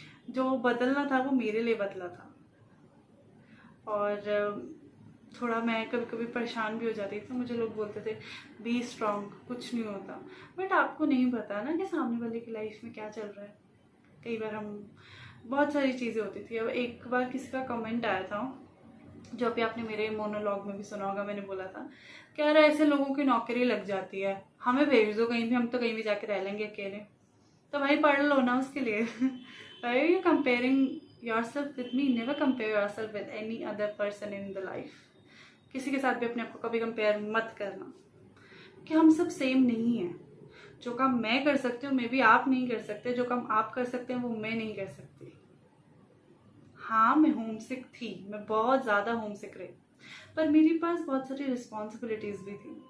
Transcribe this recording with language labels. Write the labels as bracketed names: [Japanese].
[Hindi] जो बदलना था वो मेरे लिए बदला था। और थोड़ा मैं कभी कभी परेशान भी हो जाती थी, तो मुझे लोग बोलते थे [English] be strong, [Hindi] कुछ नहीं होता। बट आपको नहीं पता ना कि सामने वाले की लाइफ में क्या चल रहा है। कई बार हम बहुत सारी चीज़ें होती थी। अब एक बार किसी का कमेंट आया था, जो अभी आपने मेरे मोनोलॉग में भी सुना होगा, मैंने बोला था कि यार ऐसे लोगों की नौकरी लग जाती है, हमें भेज दो कहीं भी, हम तो कहीं भी जाके रह लेंगे अकेले। तो भाई पढ़ लो ना उसके लिए। [English] Why are you comparing yourself with me? Never compare yourself with any other person in the life. [Hindi] किसी के साथ भी अपने आप को कभी कंपेयर मत करना, कि हम सब सेम नहीं हैं। जो काम मैं कर सकती हूँ मे बी आप नहीं कर सकते, जो काम आप कर सकते हैं वो मैं नहीं कर सकती। हाँ, मैं होमसिक थी, मैं बहुत ज़्यादा होमसिक रही, पर मेरे पास बहुत सारी रिस्पॉन्सिबिलिटीज़ भी थी।